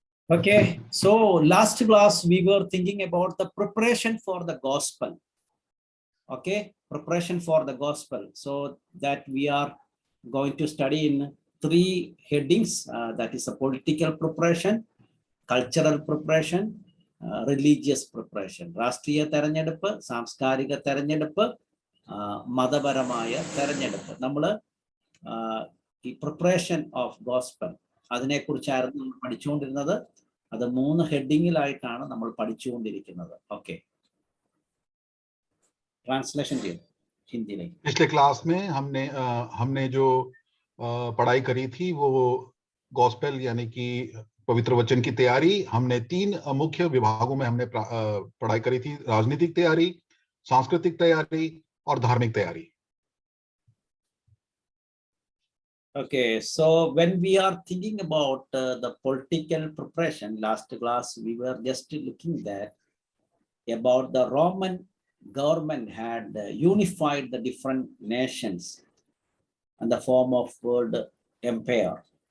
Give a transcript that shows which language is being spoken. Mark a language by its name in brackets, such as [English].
[English] Okay, so last class we were thinking about the preparation for the gospel. Okay, preparation for the gospel. So that we are going to study in three headings. That is a political preparation, cultural preparation, religious preparation. [Malayalam] രാഷ്ട്രീയ തെരഞ്ഞെടുപ്പ്, സാംസ്കാരിക തെരഞ്ഞെടുപ്പ്, മതപരമായ തെരഞ്ഞെടുപ്പ്. നമ്മൾ ഈ [English] preparation of gospel [Malayalam] അതിനെക്കുറിച്ചായിരുന്നു നമ്മൾ പഠിച്ചുകൊണ്ടിരുന്നത്. അത് 3 ഹെഡിങ്ങിലായിട്ടാണ് നമ്മൾ പഠിച്ചുകൊണ്ടിരിക്കുന്നത്. [Hindi] ഓക്കെ, ट्रांसलेशन हिंदी में। पिछले क्लास में हमने जो पढ़ाई करी थी वो गॉस्पेल यानी कि पवित्र वचन की तैयारी हमने 3 मुख्य विभागों में हमने पढ़ाई करी थी। राजनीतिक तैयारी, सांस्कृतिक तैयारी और धार्मिक तैयारी। [English] Okay, so when we are thinking about the political preparation, last class we were just looking that about the Roman government had unified the different nations in the form of world empire.